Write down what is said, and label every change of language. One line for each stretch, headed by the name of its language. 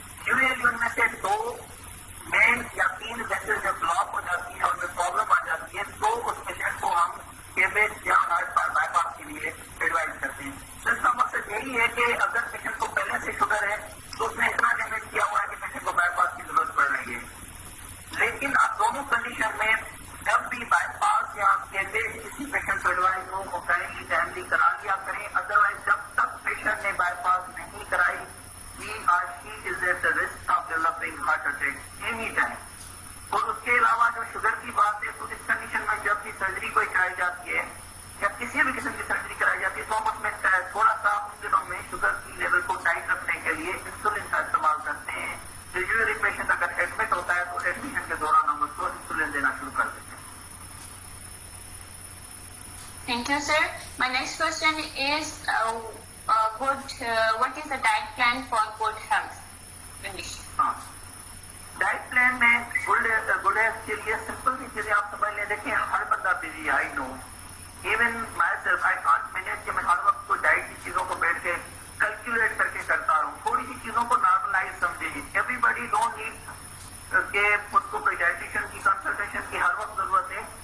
Urdu: Usually ان میں سے 2 مین یا 3 ویسل جب بلاک ہو جاتی ہیں اور میں پرابلم آ جاتی ہے تو اس پیشنٹ کو ہم کیبیج یا ہارٹ بائی پاس کے لیے ایڈوائز کرتے ہیں. تو اس کا مقصد یہی ہے کہ اگر پیشنٹ کو پہلے سے شوگر ہے تو اس نے اتنا ڈیمیج کیا ہوا ہے کہ پیشنٹ کو بائی پاس کی ضرورت پڑ رہی ہے. لیکن آپ دونوں کنڈیشن میں جب بھی بائی پاس یا کیبیج کسی پیشنٹ کو ایڈوائز ہو وہ کہیں ٹائملی کرا لیا کریں. ادروائز جب تک پیشنٹ نے بائی پاس نہیں کرائی
English: he or she is at the risk of developing heart attack any time.
Urdu: اور اس کے علاوہ جو شوگر کی بات ہے تو اس کنڈیشن میں جب بھی سرجری کوئی کرائی جاتی ہے یا کسی بھی قسم کی سرجری کرائی جاتی ہے تو ہم اس میں تھوڑا سا ان دنوں میں شوگر کی لیول کو ٹائٹ رکھنے کے لیے انسولین کا استعمال کرتے ہیں. یوزلی پیشنٹ اگر ایڈمٹ ہوتا ہے تو ایڈمیشن کے دوران ہم اس کو انسولین دینا شروع کر دیتے ہیں.
English: Thank you, sir. My next question is, what is the diet plan for good health condition?
Urdu: ہاں, ڈائٹ پلان میں گڈ ہیلتھ کے لیے سمپل سی چیزیں آپ سمجھ لیں. دیکھیں ہر بندہ busy,
English: I know, even myself I can't manage
Urdu: کہ میں ہر وقت کوئی ڈائٹ کی چیزوں کو بیٹھ کے کیلکولیٹ کر کے کرتا رہوں. تھوڑی سی چیزوں کو نارملائز سمجھیں.
English: everybody don't need
Urdu: کہ خود کو کوئی ڈائٹیشین کی کنسلٹیشن کی ہر وقت ضرورت ہے.